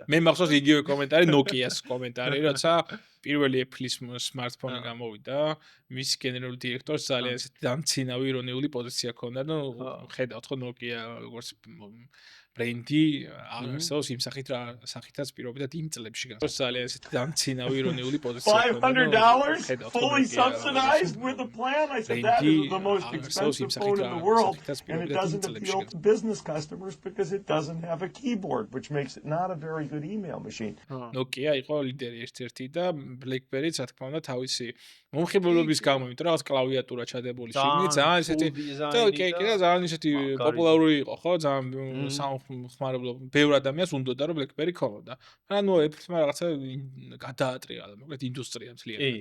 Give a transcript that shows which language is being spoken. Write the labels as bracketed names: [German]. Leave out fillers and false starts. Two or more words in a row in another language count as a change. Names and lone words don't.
[Georgian] მე მახსოვს იგივე კომენტარი Nokia-ს კომენტარი, როცა პირველი Apple-ის [English] smartphone-ი [Georgian] გამოვიდა, მის გენერალური დირექტორს ძალიან ესეთი დამცინავი ირონიული პოზიცია ჰქონდა, ნუ ხედავთ ხო Nokia როგორც ბრენდი არსებობს იმ სახითაც პირობითად იმ წლებში გასულ ძალიან ესეთი დამცინავი ირონიული პოზიცია ჰქონდა. [English] $500 fully subsidized with a plan. I said that is the most expensive phone in the world, and it doesn't appeal to business customers because it doesn't have a keyboard, which makes it not a very good email machine. [Georgian] Nokia იყო ლიდერი ერთ-ერთი და BlackBerry, რა თქმა უნდა, თავისი მომხიბლობის გამო, იმიტომ რომ რაღაც კლავიატურა ჩადებული შიგნით, ძალიან ესეთი და ძალიან ესეთი პოპულარული იყო, ხო, ძალიან სამხმარებლო ბევრ ადამიანს უნდოდა რომ BlackBerry ქონოდა. ანუ Apple-მა რაღაცა გადაატრიალა, მოკლედ ინდუსტრია მთლიანად.